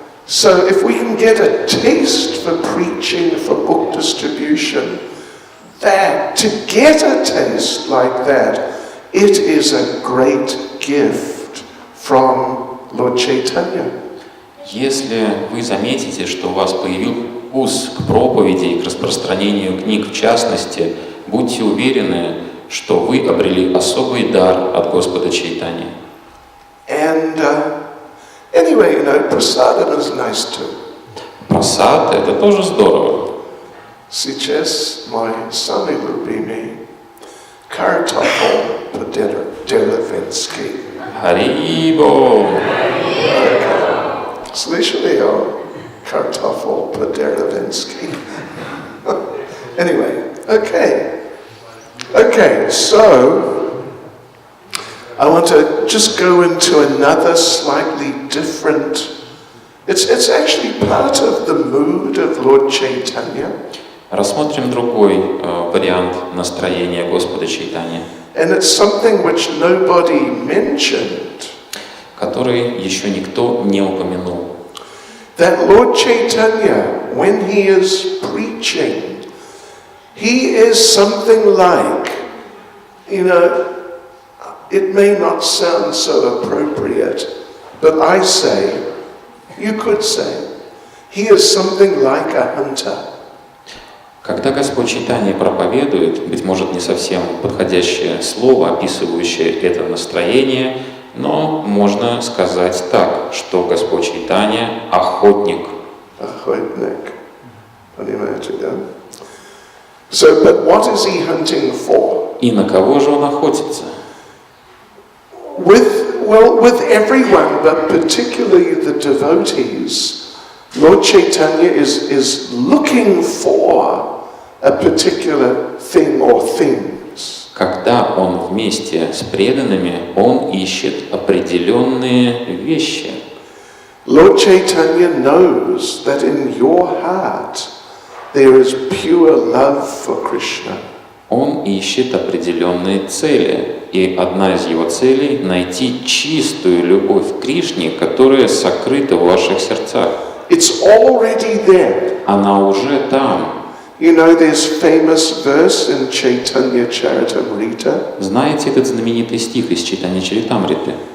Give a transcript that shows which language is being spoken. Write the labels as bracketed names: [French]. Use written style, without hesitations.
[English] So if we can get a taste for preaching, for book distribution, to get a taste like that, it is a great gift from Lord Chaitanya. [Russian] Если вы заметите, что у вас появился вкус к проповеди и к распространению книг в частности, будьте уверены, что вы обрели особый дар от Господа Чайтаньи. [English] And anyway, prasadam is nice too. [Russian] Просад — это тоже здорово. Сейчас мой самый любимый картофель по-деревенски. Харибо! Слышали о картофель по-деревенски? [English] Anyway, okay, so I want to just go into another slightly different. It's actually part of the mood of Lord Chaitanya. [Russian] Рассмотрим другой вариант настроения Господа Чайтаньи, [English] And it's something which nobody mentioned. [Russian] который еще никто не упомянул. [English] That Lord Chaitanya, when he is preaching, he is something like, it may not sound so appropriate, but I say, you could say, he is something like a hunter. [Russian] Когда Господь Чайтанья проповедует, быть может, не совсем подходящее слово, описывающее это настроение, Но можно сказать так, что Господь Чайтанья – охотник. Охотник. Понимаете, да? [English] So, but what is he hunting for? [Russian] И на кого же он охотится? [English] With everyone, but particularly the devotees, Lord Chaitanya is looking for a particular thing or things. [Russian] Когда он вместе с преданными, он ищет определенные вещи. [English] Lord Chaitanya knows that in your heart there is pure love for Krishna. [Russian] Он ищет определенные цели. И одна из его целей – найти чистую любовь к Кришне, которая сокрыта в ваших сердцах. [English] It's already there. [Russian] Она уже там. [English] You know, there's famous verse in Chaitanya Charitamrita. [Russian] Знаете этот знаменитый стих из Чайтанья Чаритамриты?